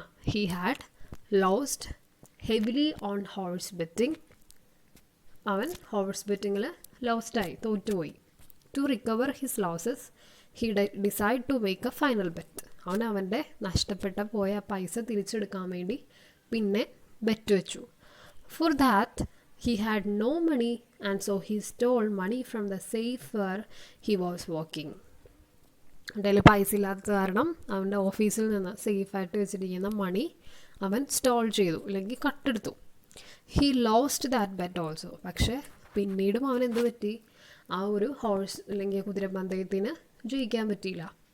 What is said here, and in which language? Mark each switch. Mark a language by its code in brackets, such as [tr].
[en] He had lost heavily on horse betting. [ml] അവൻ horse ബെറ്റിങ്ങിൽ ലോസ്റ്റായി, തോറ്റുപോയി. [en] To recover his losses he decide to make a final bet. [ml] അവൻ്റെ നഷ്ടപ്പെട്ട പോയ പൈസ തിരിച്ചെടുക്കാൻ വേണ്ടി പിന്നെ ബെറ്റ് വെച്ചു. [en] For that, he had no money and so he stole money from the safe where he was working. [ml] അവൻ്റെ പൈസ ഇല്ലാത്ത കാരണം അവൻ്റെ ഓഫീസിൽ നിന്ന് സേഫായിട്ട് വെച്ചിരിക്കുന്ന മണി അവൻ സ്റ്റോൾ ചെയ്തു, അല്ലെങ്കിൽ കട്ടെടുത്തു. [en] He lost that bet also. [ml] പക്ഷേ പിന്നീടും അവൻ എന്ത് പറ്റി, ആ ഒരു ഹോഴ്സ് അല്ലെങ്കിൽ കുതിരപ്പന്തയത്തിന് ജയിക്കാൻ പറ്റിയില്ല.